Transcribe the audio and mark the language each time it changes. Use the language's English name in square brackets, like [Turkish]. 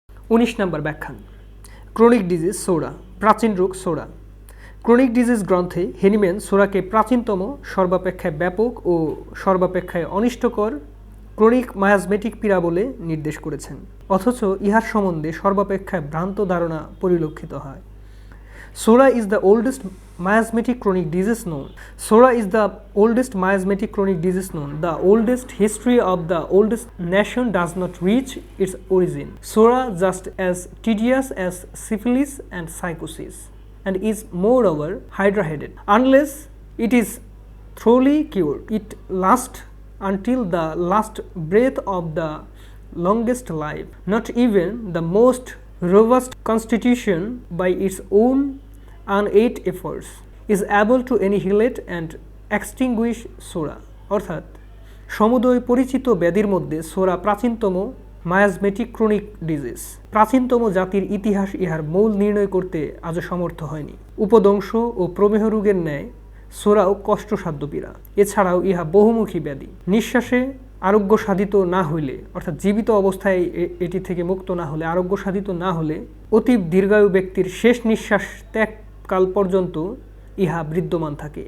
[Bangla] 19 নম্বর ব্যাখ্যান, chronic disease সূরা, প্রাচীন রোগ সূরা। Chronic disease গ্রন্থে হেনিম্যান সূরাকে প্রাচীনতম, সর্বাপেক্ষায় ব্যাপক ও সর্বাপেক্ষায় অনিষ্টকর ক্রনিক মায়াজমেটিক পীড়া বলে নির্দেশ করেছেন, অথচ ইহার সম্বন্ধে সর্বাপেক্ষায় ভ্রান্ত ধারণা পরিলক্ষিত হয়। [English] Sora is the oldest miasmatic chronic disease known. Sora is the oldest miasmatic chronic disease known. The oldest history of the oldest nation does not reach its origin. Sora just as tedious as syphilis and psychosis, and is moreover hydra-headed. Unless it is thoroughly cured, it lasts until the last breath of the longest life. Not even the most robust constitution by its own unaided efforts is able to annihilate and extinguish Sora. [Bangla] অর্থাৎ সমুদয় পরিচিত ব্যাধির মধ্যে সোরা প্রাচীনতম miasmatic chronic disease. প্রাচীনতম জাতির ইতিহাস ইহার মূল নির্ণয় করতে আজও সমর্থ হয়নি। উপদংশ ও প্রমেহ রোগের ন্যায় সোরাও কষ্টসাধ্য পীড়া। এছাড়াও ইহা বহুমুখী ব্যাধি। নিঃশ্বাসে আরোগ্য সাধিত না হইলে, অর্থাৎ জীবিত অবস্থায় এটি থেকে মুক্ত না হলে, আরোগ্য সাধিত না হলে অতি দীর্ঘায়ু ব্যক্তির শেষ নিঃশ্বাস ত্যাগকাল পর্যন্ত ইহা বিদ্যমান থাকে।